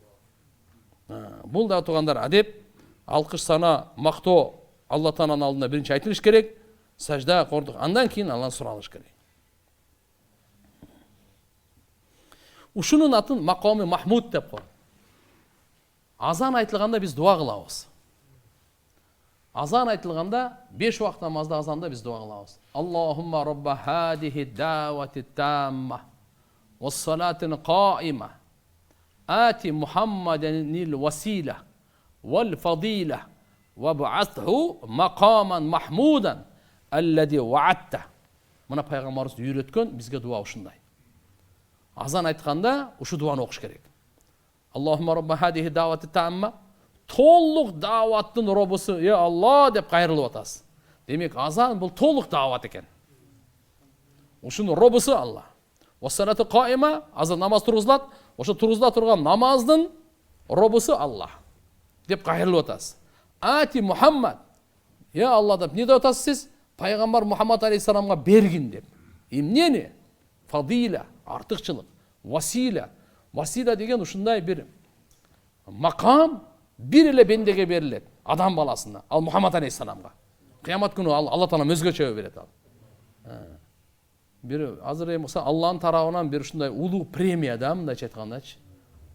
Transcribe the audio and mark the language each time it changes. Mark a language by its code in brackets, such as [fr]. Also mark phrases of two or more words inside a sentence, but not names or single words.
[ky] Бул да туугандар адеп, алкыш сана, мактоо Алла тааланын алдында биринчи айтылыш керек, сажда кордук, андан кийин Алладан суралыш керек. Ушунун атын макоми Махмуд деп коет. Азан айтылганда биз дуа кылабыз. Азан айтылганда 5 убакыт намазда азанда биз дуа кылабыз. [ar] اللهم رب هذه الدعوة التامة والصلاة القائمة آت محمدا الوسيلة والفضيلة وابعثه مقاما محمودا الذي وعدته. [ky] Мына пайгамбарыбыз үйрөткөн бизге дуа ушундай. Азан айтканда ушу дуаны окуш керек. [ar] اللهم رب هذه الدعوة التامة, [ky] толук дааваттын робусу, я Алла деп кайрылып атасыз. Демек азан бул толук даават экен. Ушунун робусу Алла. [ar] والصلاة القائمة, [ky] азан намаз тургузулат, ошо тургузула турган намаздын робусу Алла деп кайрылып атасыз. Ати Мухаммад, я Алла деп не деп атасыз сиз? Пайгамбар Мухаммад алейхиссаламга бергин деп. Эмнени? Фадила, артыкчылык, васила. Васила деген ушундай бир макам бир эле бендеге берилет, адам баласына, ал Мухаммад алейхиссаламга. Кыямат күнү Алла таала өзгөчө берет ал. Бир азыр эми Алланын тарабынан бир ушундай улуу премия да, мындайча айткандачы.